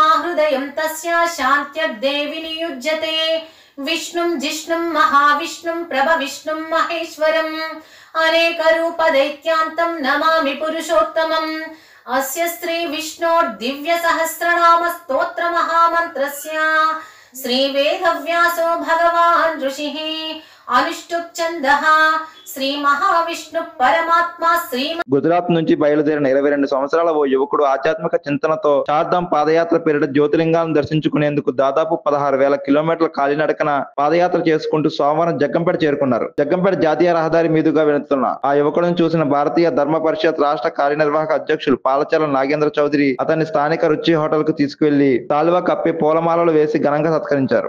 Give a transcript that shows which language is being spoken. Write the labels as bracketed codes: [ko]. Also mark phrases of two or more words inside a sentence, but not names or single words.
[sa] हृदयं तस्य शान्त्यर्देवि नियुज्यते विष्णुं जिष्णुं महाविष्णुं प्रभविष्णुं महेश्वरम् अनेकरूपदैत्यान्तं नमामि पुरुषोत्तमम् अस्य श्री विष्णोर्दिव्यसहस्रनाम स्तोत्र महामन्त्रस्य श्री वेदव्यासो भगवान् ऋषिः अनुष्टुप् छन्दः శ్రీ మహావిష్ణు పరమాత్మ శ్రీ [te] గుజరాత్ నుంచి బయలుదేరిన 22 సంవత్సరాల ఓ యువకుడు ఆధ్యాత్మిక చింతనతో చార్ధామ్ పాదయాత్ర పేరిట జ్యోతిలింగాలను దర్శించుకునేందుకు దాదాపు 16,000 కిలోమీటర్ల కాలినడకన పాదయాత్ర చేసుకుంటూ సోమవారం జగ్గంపేట చేరుకున్నారు. జగ్గంపేట జాతీయ రహదారి మీదుగా వెళుతున్న ఆ యువకుడిని చూసిన భారతీయ ధర్మ పరిషత్ రాష్ట్ర కార్యనిర్వాహక అధ్యక్షులు పాలచర్ల నాగేంద్ర చౌదరి అతన్ని స్థానిక రుచి హోటల్ కు తీసుకువెళ్లి తాలువా కప్పి పూలమాలలు వేసి ఘనంగా సత్కరించారు.